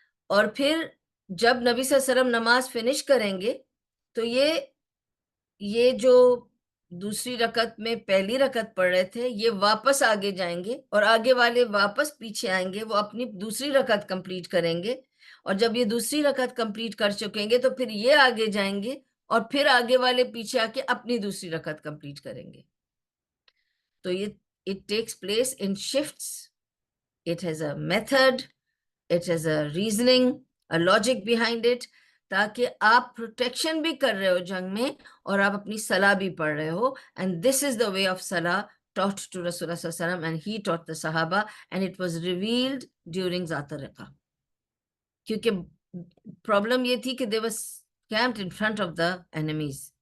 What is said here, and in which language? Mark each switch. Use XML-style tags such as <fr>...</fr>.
<ur>اور پھر جب نبی صلی اللہ علیہ وسلم نماز فنش کریں گے تو یہ جو دوسری رکعت میں پہلی رکعت پڑھ رہے تھے یہ واپس آگے جائیں گے, اور آگے والے واپس پیچھے آئیں گے, وہ اپنی دوسری رکعت کمپلیٹ کریں گے. اور جب یہ دوسری رکعت کمپلیٹ کر چکیں گے تو پھر یہ آگے جائیں گے, اور پھر آگے والے پیچھے آ کے اپنی دوسری رکعت کمپلیٹ کریں گے. تو یہ</ur> <en>it takes place in shifts. It has a method, it has a reasoning, a logic behind it,</en> <ur>تاکہ آپ پروٹیکشن بھی کر رہے ہو جنگ میں اور آپ اپنی صلاح بھی پڑھ رہے ہو.</ur> <en>And this is the way of salah taught to Rasulullah sallallahu alaihi wasallam, and he taught the Sahaba, and it was revealed during Zat al-Riqa.</en> <ur>کیونکہ پرابلم یہ تھی کہ</ur> <en>they were camped in front of the enemies.</en>